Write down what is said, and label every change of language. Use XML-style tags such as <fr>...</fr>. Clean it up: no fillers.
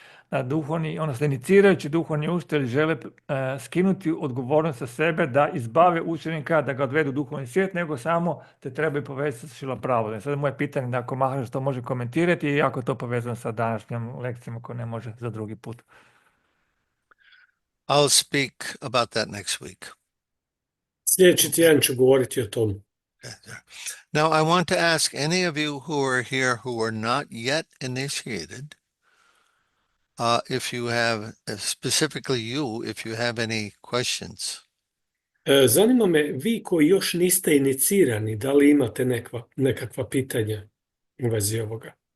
<hr>duhovni, odnosno inicirajući duhovni učitelj žele skinuti odgovornost sa sebe da izbave učenika, da ga odvedu u duhovni svijet, nego samo te trebaju povezati sa Šrila Prabhupom. Sad moje pitanje da ako Maharaž to može komentirati i ako to povezano sa današnjom lekcijom, ako ne može za drugi put.</hr> <en>I'll speak about that next week.</en> <hr>Sljedeći tjedan ću govoriti o tom.</hr> <en>Now, I want to ask any of you who are here who are not yet initiated, if you have, specifically you, if you have any questions.</en> <hr>Zanima me, vi koji još niste inicirani, da li imate nekakva pitanja u vezi ovoga?</hr>